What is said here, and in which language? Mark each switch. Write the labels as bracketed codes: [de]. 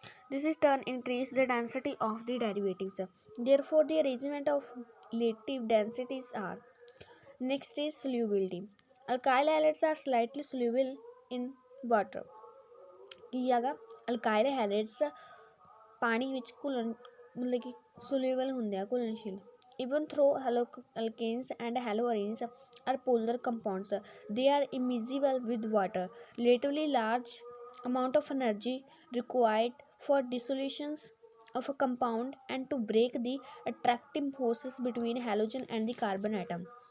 [en] This is turn increase the density of the derivatives. Therefore, the arrangement of relative densities are. Next is solubility. Alkyl halides are slightly soluble in water. [pa] ਕੀ ਹੈਗਾ? ਅਲਕਾਈਲ ਹੈਲਿਡਸ ਪਾਣੀ ਵਿੱਚ ਘੁਲਣ ਮਤਲਬ ਕਿ soluble ਹੁੰਦੇ ਆ, ਘੁਲਣਸ਼ੀਲ। [en] Even though alkanes and haloarenes are polar compounds, they are immiscible with water. Relatively large amount of energy required for dissolutions of a compound and to break the attracting forces between halogen and the carbon atom.